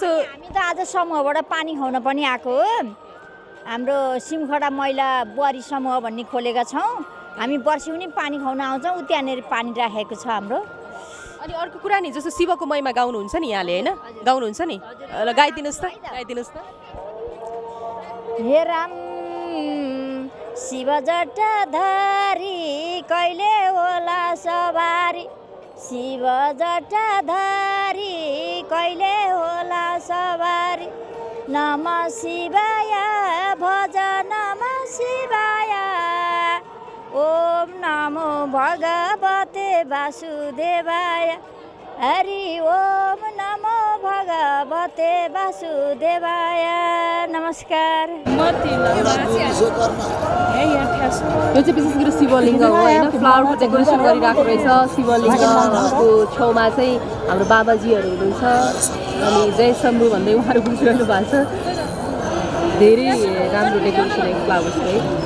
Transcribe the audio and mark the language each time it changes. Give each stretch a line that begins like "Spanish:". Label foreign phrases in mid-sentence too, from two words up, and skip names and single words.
Nepali: हामी त आज समूहबाट पानी खुवाउन पनि आएको हो। हाम्रो सिमखडा महिला बुहारी समूह भन्ने खोलेका छौँ। हामी वर्षी पनि पानी खुवाउन आउँछौँ, त्यहाँनिर पानी राखेको छ हाम्रो। अनि अर्को कुरा नि जस्तो शिवको महिमा गाउनुहुन्छ नि यहाँले होइन, गाउनुहुन्छ नि, गाइदिनुहोस् त, गाइदिनुहोस् त। हे राम शिव जटाधारी कहिले होला सवारी, शिव जटाधारी कहिले होला सवारी,
Sanskrit: नमः शिवाय भज नमः शिवाय, ओम नमो भगवते वासुदेवाय, हरि ओम नमो भगवते वासुदेवाय।
Nepali: नमस्कार। यो चाहिँ विशेष गरी शिवलिङ्ग हो होइन, फ्लावरको डेकोरेसन गरिरहेको रहेछ। शिवलिङ्गको छेउमा चाहिँ हाम्रो बाबाजीहरू हुनुहुन्छ अनि जय शम्भु भन्दै उहाँहरू गुजिरहनु भएको छ। धेरै राम्रो डेकोरेसन है फ्लावर्स है।